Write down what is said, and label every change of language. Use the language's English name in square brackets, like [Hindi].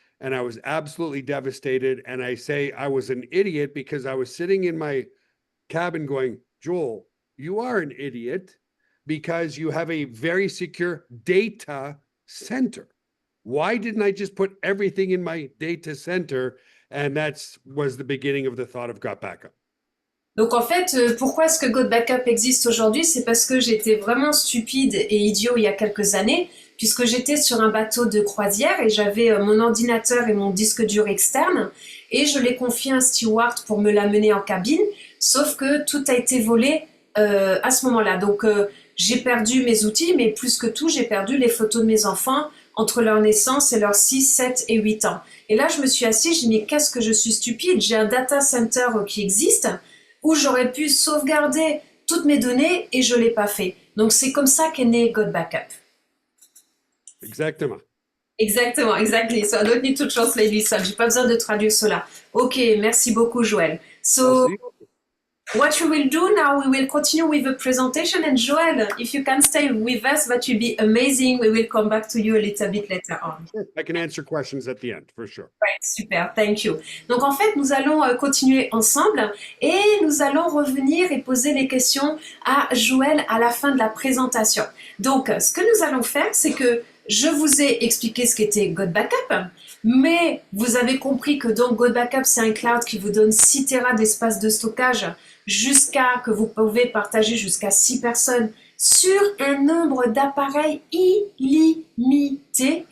[English] And I was absolutely devastated. And I say I was an idiot because I was sitting in my cabin going, Joel, you are an idiot because you have a very secure data center. Why didn't I just put everything in my data center? And was the beginning of the thought of Got Backup. [French] Donc en fait, pourquoi est-ce que God Backup existe aujourd'hui? C'est parce que j'étais vraiment stupide et idiot il y a quelques années, puisque j'étais sur un bateau de croisière et j'avais mon ordinateur et mon disque dur externe, et je l'ai confié à un steward pour me l'amener en cabine, sauf que tout a été volé à ce moment-là. Donc j'ai perdu mes outils, mais plus que tout, j'ai perdu les photos de mes enfants entre leur naissance et leurs 6, 7 et 8 ans. Et là, je me suis assise, je me dis, mais qu'est-ce que je suis stupide, j'ai un data center qui existe, où j'aurais pu sauvegarder toutes mes données et je ne l'ai pas fait. Donc c'est comme ça qu'est né God Backup. Exactement. Exactement, exactly. [English] So I don't need to translate this. [French] J'ai pas besoin de traduire cela. Ok, merci beaucoup, Joël. So Merci. [English] what we will do now, we will continue with the presentation. And Joël, if you can stay with us, that will be amazing. We will come back to you a little bit later on. I can answer questions at the end, for sure. Right, super, thank you. [French] Donc en fait, nous allons continuer ensemble et nous allons revenir et poser les questions à Joël à la fin de la présentation. Donc ce que nous allons faire, c'est que je vous ai expliqué ce qu'était God Backup, mais vous avez compris que donc God Backup, c'est un cloud qui vous donne 6 Tera d'espace de stockage jusqu'à que vous pouvez partager jusqu'à 6 personnes sur un nombre d'appareils illimité.